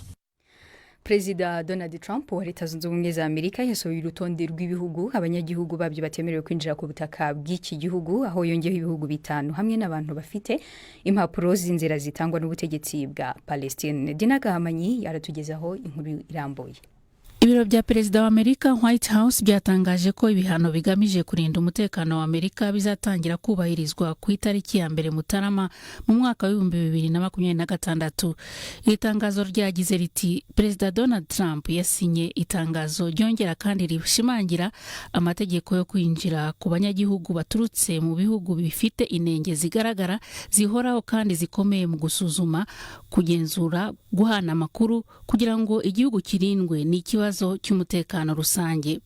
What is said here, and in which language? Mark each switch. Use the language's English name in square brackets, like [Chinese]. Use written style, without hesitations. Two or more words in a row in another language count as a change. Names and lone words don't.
[Kinyarwanda] Perezida Donald Trump wa Leta Zunze Ubumwe za Amerika yasohoye urutonde rw'ibihugu abanyagihugu babyo batemerewe kwinjira ku butaka bw'iki gihugu, aho yongeyeho ibihugu 5 hamwe n'abantu bafite impapuro z'inzira zitangwa n'ubutegetsi bwa Palestine. Dina Gahamanyi yaratugezaho inkuru irambuye. Ibiro bya Perezida wa Amerika White House byatangaje ko ibihano bigamije kurinda umutekano wa Amerika bizatangira kubahirizwa ku itariki ya 1 Mutarama mu mwaka wa 2026. Iri tangazo ryagize riti Perezida Donald Trump yasinye itangazo ryongera kandi rishimangira amategeko yo kwinjira ku banyagihugu baturutse mu bihugu bifite inenge zigaragara zihoraho kandi zikomeye mu gusuzuma, kugenzura, guhana amakuru kugira ngo igihugu kirindwe n'ikibazo cy'umutekano rusange.